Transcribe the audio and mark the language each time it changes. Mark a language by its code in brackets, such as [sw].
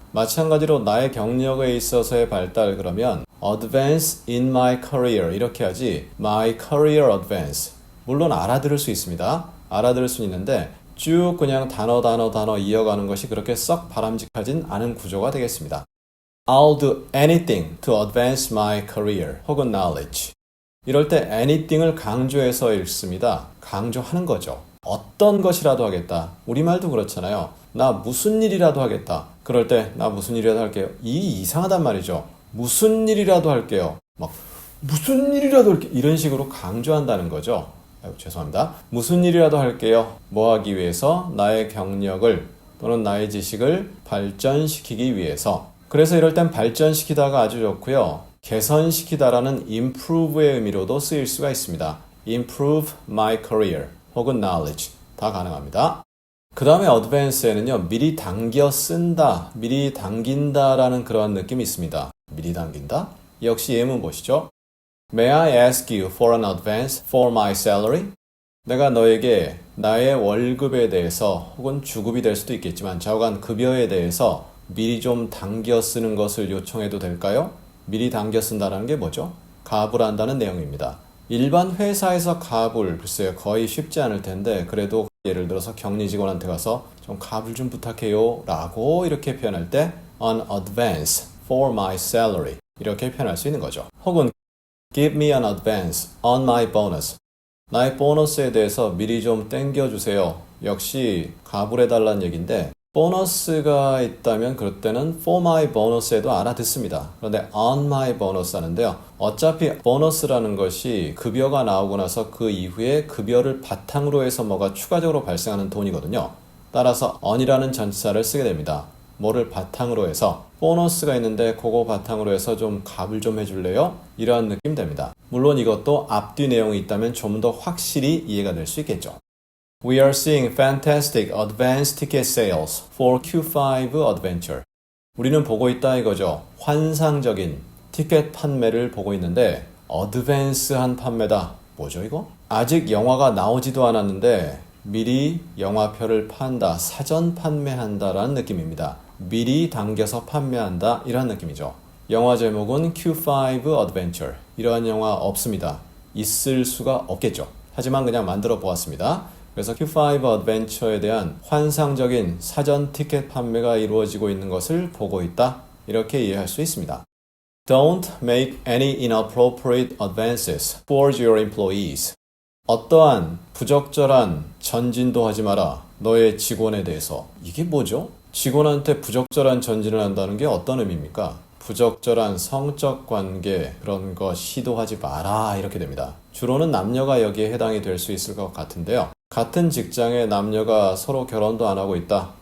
[ko] 마찬가지로 나의 경력에 있어서의 발달 그러면 [en] advance in my career [ko] 이렇게 하지 [en] my career advance [ko] 물론 알아들을 수 있습니다. 알아들을 수 있는데 쭉 그냥 단어 이어가는 것이 그렇게 썩 바람직하진 않은 구조가 되겠습니다. [en] I'll do anything to advance my career [ko] 혹은 [en] knowledge. [ko] 이럴 때 anything을 강조해서 읽습니다. 강조하는 거죠. 어떤 것이라도 하겠다. 우리말도 그렇잖아요. 나 무슨 일이라도 하겠다. 그럴 때 나 무슨 일이라도 할게요. 이상하단 말이죠. 무슨 일이라도 할게요. 막 무슨 일이라도 할게요. 이런 식으로 강조한다는 거죠. 죄송합니다. 무슨 일이라도 할게요. 뭐 하기 위해서? 나의 경력을 또는 나의 지식을 발전시키기 위해서. 그래서 이럴 땐 발전시키다가 아주 좋고요. 개선시키다라는 improve의 의미로도 쓰일 수가 있습니다. [en] improve my career [ko] 혹은 knowledge 다 가능합니다. 그 다음에 advance에는요. 미리 당겨 쓴다, 미리 당긴다라는 그러한 느낌이 있습니다. 미리 당긴다? 역시 예문 보시죠. [en] May I ask you for an advance for my salary? [ko] 내가 너에게 나의 월급에 대해서 혹은 주급이 될 수도 있겠지만 좌우간 급여에 대해서 미리 좀 당겨 쓰는 것을 요청해도 될까요? 미리 당겨 쓴다는 게 뭐죠? 가불한다는 내용입니다. 일반 회사에서 가불, 글쎄요 거의 쉽지 않을 텐데 그래도 예를 들어서 격리 직원한테 가서 좀 가불 좀 부탁해요 라고 이렇게 표현할 때 [en] an advance for my salary [ko] 이렇게 표현할 수 있는 거죠. 혹은 [en] Give me an advance on my bonus. [ko] 나의 보너스에 대해서 미리 좀 땡겨주세요. 역시 가불해달라는 얘기인데 보너스가 있다면 그럴 때는 [en] for my bonus [ko] 에도 알아듣습니다. 그런데 [en] on my bonus [ko] 하는데요. 어차피 보너스라는 것이 급여가 나오고 나서 그 이후에 급여를 바탕으로 해서 뭐가 추가적으로 발생하는 돈이거든요. 따라서 on이라는 전치사를 쓰게 됩니다. 뭐를 바탕으로 해서 보너스가 있는데 그거 바탕으로 해서 좀 값을 좀 해줄래요? 이러한 느낌 됩니다. 물론 이것도 앞뒤 내용이 있다면 좀 더 확실히 이해가 될 수 있겠죠. [en] We are seeing fantastic advance ticket sales for Q5 Adventure. [ko] 우리는 보고 있다 이거죠. 환상적인 티켓 판매를 보고 있는데 어드밴스한 판매다. 뭐죠 이거? 아직 영화가 나오지도 않았는데 미리 영화표를 판다, 사전 판매한다라는 느낌입니다. 미리 당겨서 판매한다 이런 느낌이죠. 영화 제목은 Q5 Adventure. 이러한 영화 없습니다. 있을 수가 없겠죠. 하지만 그냥 만들어 보았습니다. 그래서 Q5 Adventure에 대한 환상적인 사전 티켓 판매가 이루어지고 있는 것을 보고 있다. 이렇게 이해할 수 있습니다. [en] Don't make any inappropriate advances towards your employees. [ko] 어떠한 부적절한 전진도 하지 마라. 너의 직원에 대해서. 이게 뭐죠? 직원한테 부적절한 전진을 한다는 게 어떤 의미입니까? 부적절한 성적 관계 그런 거 시도하지 마라 이렇게 됩니다. 주로는 남녀가 여기에 해당이 될 수 있을 것 같은데요. 같은 직장의 남녀가 서로 결혼도 안 하고 있다.